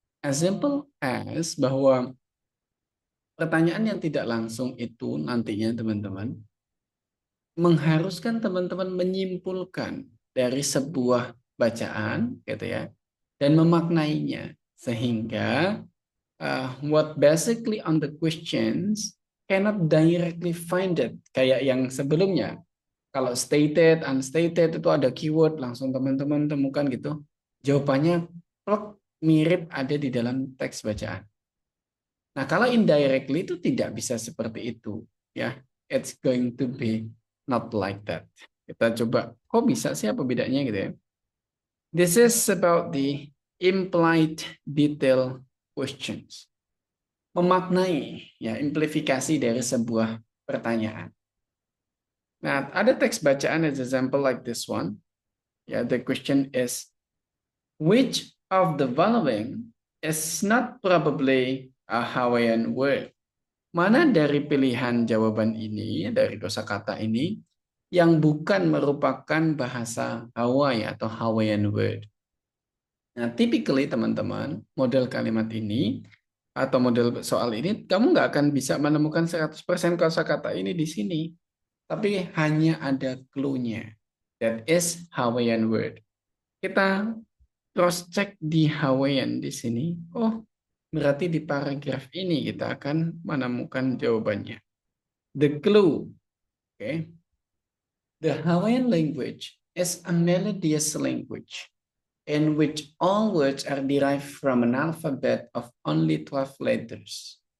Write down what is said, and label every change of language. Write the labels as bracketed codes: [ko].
[en] As simple as [id] bahwa pertanyaan yang tidak langsung itu nantinya teman-teman mengharuskan teman-teman menyimpulkan dari sebuah bacaan gitu ya dan memaknainya sehingga [en] what basically on the questions cannot directly find it [id] kayak yang sebelumnya. Kalau stated, unstated itu ada keyword langsung teman-teman temukan gitu. Jawabannya plek, mirip ada di dalam teks bacaan. Nah, kalau indirectly itu tidak bisa seperti itu, ya. [en] It's going to be not like that. [id] Kita coba, kok bisa sih apa bedanya gitu ya? [en] This is about the implied detail questions. [id] Memaknai ya implifikasi dari sebuah pertanyaan. Nah, ada teks bacaan [en] as example like this one. Ya, the question is which of the following is not probably a Hawaiian word? [id] Mana dari pilihan jawaban ini dari kosakata ini yang bukan merupakan bahasa Hawaii atau Hawaiian word? Nah, typically teman-teman, model kalimat ini atau model soal ini, kamu nggak akan bisa menemukan 100% kosakata ini di sini. Tapi hanya ada clue-nya. [en] That is Hawaiian word. [id] Kita cross-check di Hawaiian di sini. Oh, berarti di paragraf ini kita akan menemukan jawabannya. [en] The clue. Okay. The Hawaiian language is a melodious language in which all words are derived from an alphabet of only 12 letters.